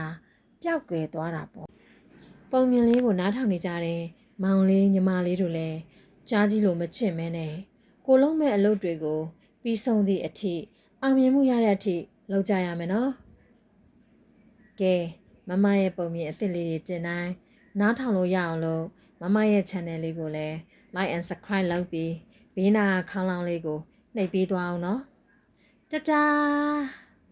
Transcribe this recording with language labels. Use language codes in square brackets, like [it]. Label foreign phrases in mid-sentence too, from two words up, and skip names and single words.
[my] ပျောက်ကွယ်သွားတာပေါ့ပုံမြင်လေးကိုနားထောင်နေကြတယ်မောင်လေးညီမလေးတို့လည်းကြားကြီးလို့မချစ်မဲနဲ့ကိုလုံးမဲ့အလုပ်တွေကိုပြီးဆုံးသည့်အထိအောင်မြင်မှုရတဲ့အထိလုပ်ကြရမယ်နော်ကဲမမရဲ့ပုံမြင်အသစ်လေးတွေတင်တိုင်းနားထောင်လို့ရအောင်လို့မမရဲ့ channel လေးကိုလည်း [en] like and subscribe [my] လုပ်ပြီးဘေးနာခေါင်းလောင်းလေးကိုနှိပ်ပေးသွားအောင်နော်တတား